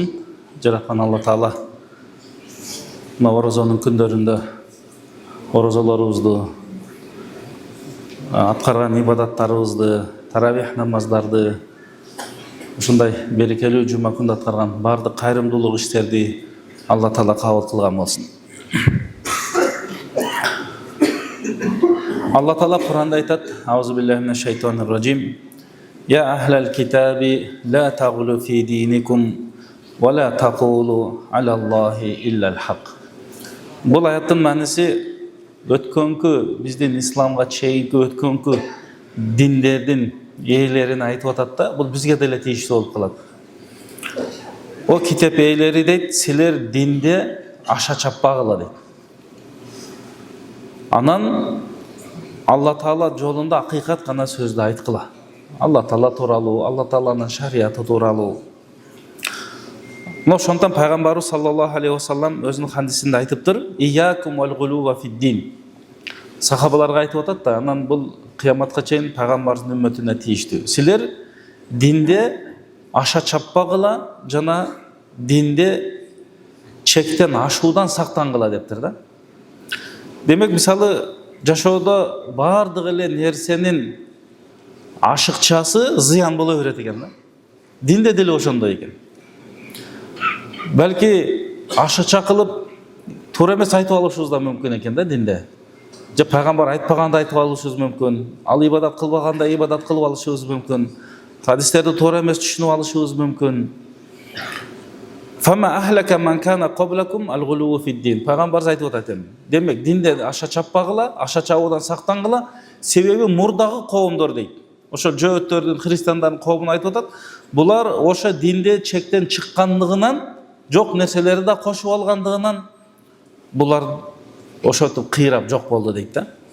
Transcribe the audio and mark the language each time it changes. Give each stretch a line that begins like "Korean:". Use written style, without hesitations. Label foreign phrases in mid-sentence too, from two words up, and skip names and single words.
Kyrgyz: Жараткан Алла таала мына орозонун күндөрүндө орозолорубузду, аткарган ибадаттарыбызды, таравих намаздарды, ушундай берекелүү жума күндө аткарган бардык кайрымдуулук иштерди Алла таала кабыл кылган болсун. Алла таала Кур'анда айтат:
Arabic: أعوذ بالله من الشيطان الرجيم. يا أهل الكتاب لا تغلوا في دينكم ولا تقولوا على الله إلا الحق.
Kyrgyz: Бул аяттын мааниси өткөнкү биздин исламга чейинки өткөнкү диндердин ээлерин айтып атат да, бул бизге деле тийиштүү болуп калат. О китеп ээлери дейт, силер динде аша чаппагыла дейт. Анан Алла таала жолунда акыйкат гана сөздү айткыла. Алла таала тууралуу, Алла тааланын шарияты тууралуу. Мына ошондон пайгамбарыбыз
Arabic: صلى الله عليه وسلم
Kyrgyz: өзүнүн хадисинде айтыптыр:
Arabic: إياكم والغلو في الدين.
Kyrgyz: Сахабаларга айтып атат да, анан бул кыяматка чейин пайгамбардын үммөтүнө тийиштүү. Силер динде аша чаппагыла жана динде чектен ашуудан сактангыла дептир да. Демек, мисалы жашоодо бардык эле нерсенин ашыкчасы зыян боло берет экен да. Динде деле ошондой экен. Балки ашыкча кылып туура эмес айтып алышыбыз да мүмкүн экен да динде. Же пайгамбар айтпаганда айтып алышыбыз мүмкүн. Ал ибадат кылбаганда ибадат кылып алышыбыз мүмкүн. Хадистерди туура эмес түшүнүп алышыбыз мүмкүн.
Arabic: فإنما أهلك من كان قبلكم الغلو في الدين.
Kyrgyz: Пайгамбар айтып атат эми. Демек, динде аша чаппагыла, аша чабуудан сактангыла, себеби мурдагы коомдор дейт. Ошо жөөттөрдүн, христиандардын коомун айтып атат. Булар ошо динде чектен чыккандыгынан, жок нерселерди да кошуп алгандыгынан булар ошотуп кыйрап жок болду дейт да.